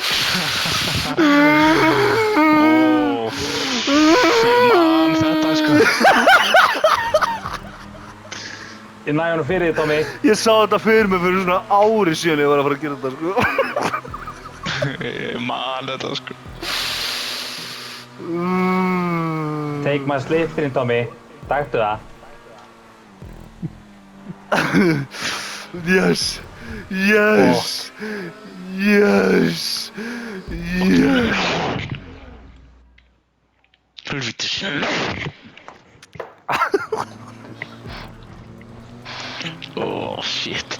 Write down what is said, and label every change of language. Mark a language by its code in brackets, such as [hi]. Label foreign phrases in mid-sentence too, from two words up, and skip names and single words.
[is] Ég man þetta sko. Ég næði honum fyrir því, Tommy. Ég sá þetta fyrir mig fyrir svona ári síðan ég var að fara að gera þetta, sko. Ég man þetta sko. [en] Take my slipperinn, Tommy. [is] Taktu það. [en] Yes! Yes! Yes! Yes! [is] Helvítis. Shit.